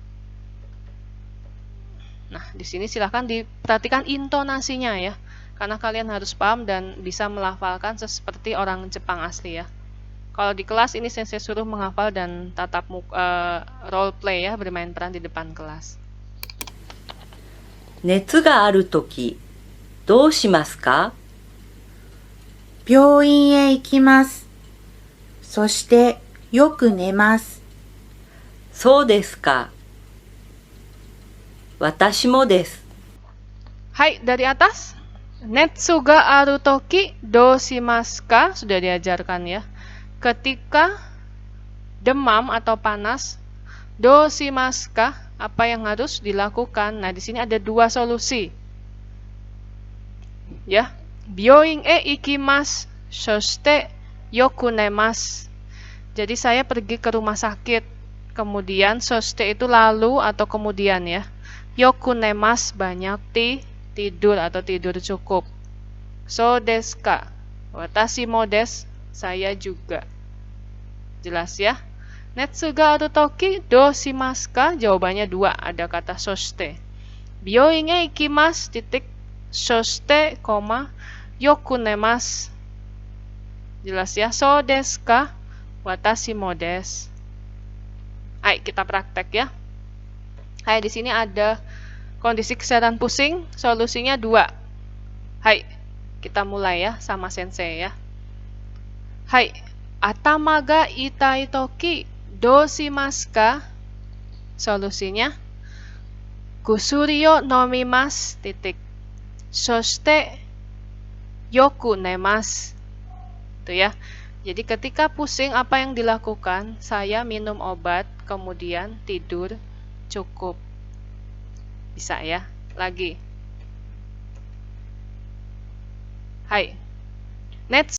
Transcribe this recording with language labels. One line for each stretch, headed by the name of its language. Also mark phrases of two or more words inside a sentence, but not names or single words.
Indonesian: Nah, di sini silahkan diperhatikan intonasinya ya. Karena kalian harus paham dan bisa melafalkan seperti orang Jepang asli ya. Kalau di kelas ini saya suruh menghafal dan tatap
English: role play
Indonesian: ya, bermain peran di depan kelas.
Japanese: 熱があるとき、どうしますか？病院へ行きます。そしてよく寝ます。そうですか。私もです。
Indonesian: Hai, dari atas.
Japanese: 熱があるときどうしますか?
Indonesian: Sudah diajarkan ya. Ketika demam atau panas,
Japanese: どうしますか?
Indonesian: Apa yang harus dilakukan? Nah, di sini ada 2 solusi. Ya.
Japanese: 病院へ行きます、そしてよく寝ます.
Indonesian: Jadi saya pergi ke rumah sakit. Kemudian soshite itu lalu atau kemudian ya.
Japanese: よく寝ます,
Indonesian: banyak tidur atau tidur cukup.
Japanese: そうですか? 私もです.
Indonesian: Saya juga. Jelas ya?
Japanese: 熱があるときどうしますか?
Indonesian: Jawabannya 2, ada kata soshite.
Japanese: 病院へ行きます titik そして、よく寝ます.
Indonesian: Jelas ya?
Japanese: そうですか? 私もです.
Indonesian: Ayo kita praktek ya. Hai, di sini ada kondisi kesehatan pusing, solusinya 2. Hai, kita mulai ya sama sensei ya. Hai,
Japanese: 頭が痛いときどうしますか? Solusinya 薬を飲みます titik. そしてよく寝ます.
Indonesian: Itu ya. Jadi ketika pusing apa yang dilakukan? Saya minum obat, kemudian tidur cukup. Bisa ya. Lagi. Hai. Netsu